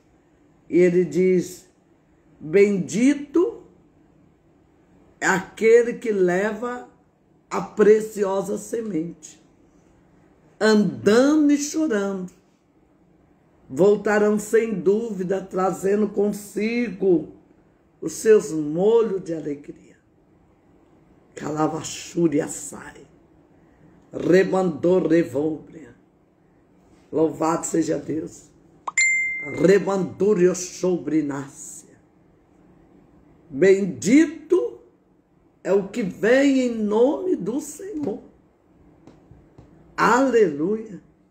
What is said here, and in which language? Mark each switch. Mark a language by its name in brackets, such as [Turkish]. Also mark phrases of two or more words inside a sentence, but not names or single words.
[Portuguese] E Ele diz, bendito é aquele que leva a preciosa semente, andando e chorando, voltarão sem dúvida, trazendo consigo os seus molhos de alegria. Calavachúria sai, rebandou revolbria. Louvado seja Deus. Rebandúrio sobrinácia. Bendito é o que vem em nome do Senhor. Aleluia.